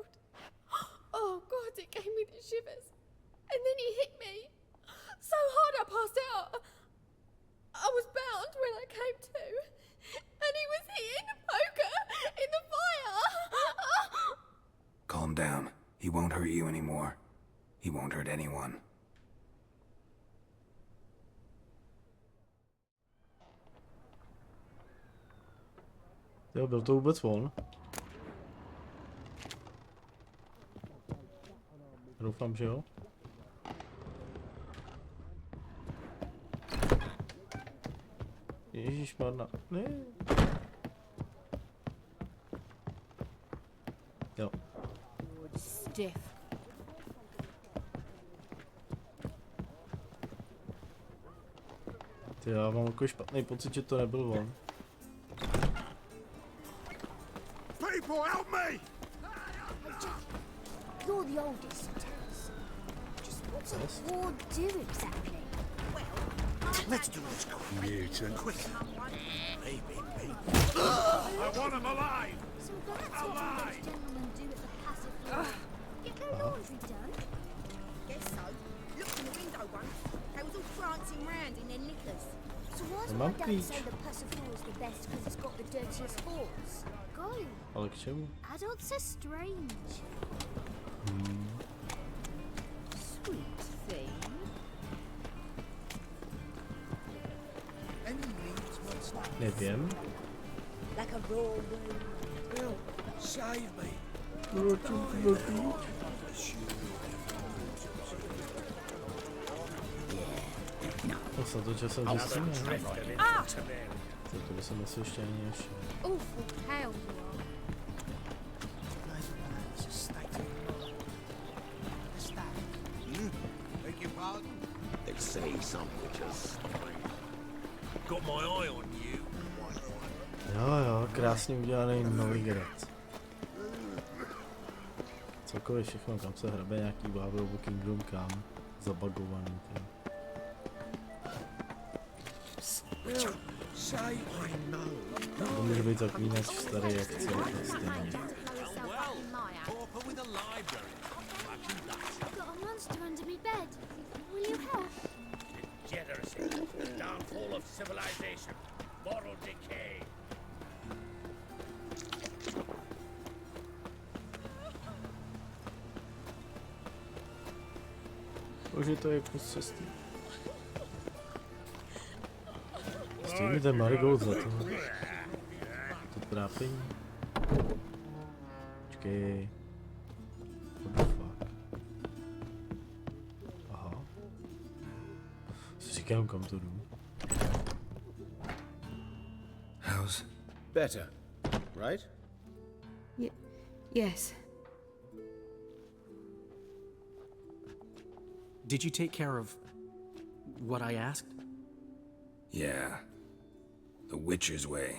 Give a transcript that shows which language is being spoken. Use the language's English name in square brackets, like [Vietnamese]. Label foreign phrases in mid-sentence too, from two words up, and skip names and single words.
[English] Oh, God, it gave me the shivers. And then he hit me so hard I passed out. I was bound when I came to, and he was hitting the poker in the fire. Calm down. He won't hurt you anymore. He won't hurt anyone. [Czech] Jo, byl to vůbec on? Doufám, že jo. Ježišmarna, ne. Jo. [English] Stiff. [Czech] Ty, já mám takový špatný pocit, že to nebyl on. [English] People, help me! You're the oldest, tell us. Just what's a ward do exactly? Let's do this quick. Maybe. I want him alive! So that's what all those gentlemen do at the passive floor. Get their laundry done? Guess so. Looked in the window once. They was all prancing round in their knickers. So why's [Czech] Mám [English] my dad [Czech] klíč. [English] say the passive floor is the best because it's got the dirtiest floors? Golly, [Czech] Ale k čemu? [English] adults are strange. Sweet thing. any needs what's like. [Czech] Nevím. [English] Like a raw wound. Bill, save me. [Czech] To se to časem zjistíme. To by jsem asi ještě ani nešel. [English] Awful pale you are. Beg your pardon? They say some witches. Got my eye on you. [Czech] Jo, krásně udělaný nový grad. Celkově všechno, kam se hrabe nějaký Bávrovo Kingdom, kam zabagovaný. [English] Say I know. [Czech] To může být Zaklinac starý jak celý stejně. [English] Pauper with a library. Imagine that. I've got a monster under my bed. Will you help? Degeneracy. The downfall of civilization. Moral decay. [Czech] Bože, to je kus cesty. Stejně ten Marigold za to. To trápení. Počkej. [English] What the fuck? [Czech] Aha. Si říkám, kam to jdu. [English] How's Better, right? Yes. Did you take care of what I asked? Yeah. The Witcher's way.